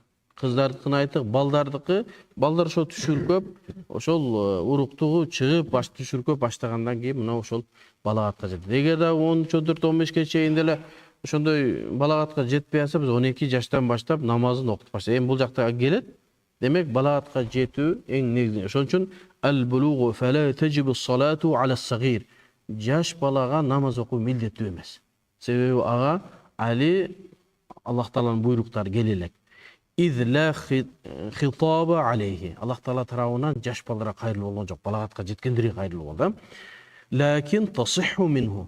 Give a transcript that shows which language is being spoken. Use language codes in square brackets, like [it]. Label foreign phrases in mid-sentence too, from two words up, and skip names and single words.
[ky] Кыздардыкын айттык, балдар ошо түшүркөп, ошол уруктугу чыгып, түшүркөп баштагандан кийин мына ошол балагатка жетет. Эгер да 13-14-15ке чейин деле ошондой балагатка жетпей атса, биз 12 жаштан баштап намазын окутуп баштайбыз. Бул жакта келет. Демек, балагатка жетүү эң негизги. Ошон үчүн [ar] البلوغ فلا تجب الصلاة على الصغير. [ky] Жаш балага намаз окуу милдеттүү эмес. Себеби ага али Аллах тааланын буйруктары келе элек. [ar] إذ لا خطاب عليه. [ky] Аллах таала тарабынан жаш балдарга кайрылуу болгон жок. Балагатка жеткендерге кайрылуу болду. [ar] لكن تصح منه.